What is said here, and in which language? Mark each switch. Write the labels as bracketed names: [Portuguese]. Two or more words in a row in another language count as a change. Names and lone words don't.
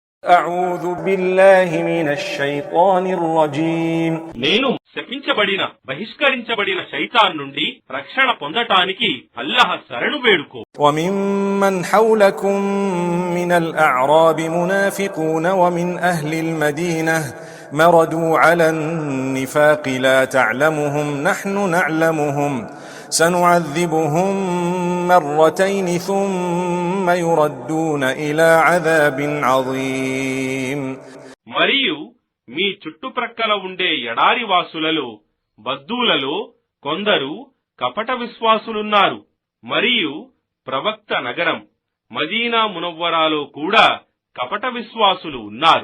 [Arabic] أعوذ بالله من الشيطان الرجيم. [Telugu] నేను శపించబడిన బహిష్కరించబడిన శైతాన్ నుండి రక్షణ పొందటానికి అల్లాహ్ శరణు వేడుకో. [Arabic] وممن حولكم من الأعراب منافقون ومن أهل المدينة مردوا على النفاق لا تعلمهم نحن نعلمهم سنعذبهم مرتين ثم يردون إلى عذاب عظيم. [Telugu] మరియు మీ చుట్టుప్రక్కల ఉండే ఎడారి వాసులలో బద్దూలలో కొందరు కపట విశ్వాసులున్నారు. మరియు ప్రవక్త నగరం మదీనా మునవ్వరాలో కూడా కపట విశ్వాసులు ఉన్నారు.